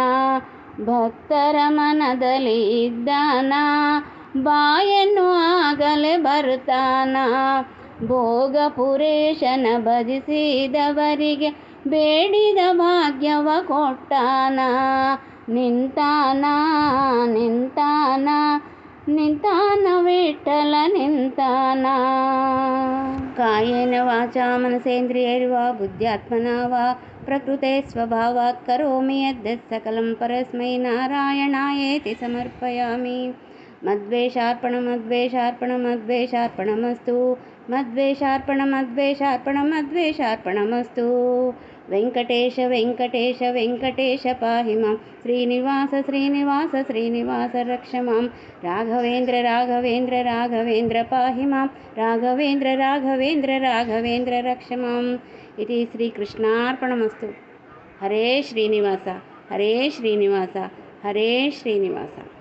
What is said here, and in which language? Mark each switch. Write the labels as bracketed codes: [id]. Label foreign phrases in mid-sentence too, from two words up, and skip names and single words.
[kn] ಭಕ್ತರ ಮನದಲ್ಲಿ ಇದ್ದಾನ, ಬಾಯನ್ನು ಆಗಲೇ ಬರ್ತಾನ, ಭೋಗಪುರೇಶನ ಭಜಿಸಿದವರಿಗೆ ಬೇಡಿದ ಭಾಗ್ಯವ ಕೊಟ್ಟಾನ ನಿಂತಾನ ನಿಂತಾನ ನಿಂತಾನ ವಿಠ್ಠಲ ನಿಂತಾನ. [sa] ಕಾಯೇನ ವಾಚಾ ಮನಸೇಂದ್ರಿಯೈರ್ವಾ ಬುದ್ಧ್ಯಾತ್ಮನಾ ವಾ ಪ್ರಕೃತೆ ಸ್ವಭಾವಾತ್ ಕರೋಮಿ ಯದ್ಯತ್ ಸಕಲಂ ಪರಸ್ಮೈ ನಾರಾಯಣಾಯೇತಿ ಸಮರ್ಪಯಾಮಿ. ಮದ್ವೇಷಾರ್ಪಣಮಸ್ತು ಮದ್ವೇಷಾರ್ಪಣಮಸ್ತು. ವೆಂಕಟೇಶ ವೆಂಕಟೇಶ ವೆಂಕಟೇಶ ಪಾಹಿ ಮಾಂ, ಶ್ರೀನಿವಾಸ ಶ್ರೀನಿವಾಸ ಶ್ರೀನಿವಾಸ ರಕ್ಷ ಮಾಂ, ರಾಘವೇಂದ್ರ ರಾಘವೇಂದ್ರ ರಾಘವೇಂದ್ರ ಪಾಹಿ ಮಾಂ, ರಾಘವೇಂದ್ರ ರಾಘವೇಂದ್ರ ರಾಘವೇಂದ್ರ ರಕ್ಷ ಮಾಂ. ಇತಿ ಶ್ರೀಕೃಷ್ಣಾರ್ಪಣಮಸ್ತು. ಹರೇ ಶ್ರೀನಿವಾಸ ಹರೇ ಶ್ರೀನಿವಾಸ ಹರೇ ಶ್ರೀನಿವಾಸ.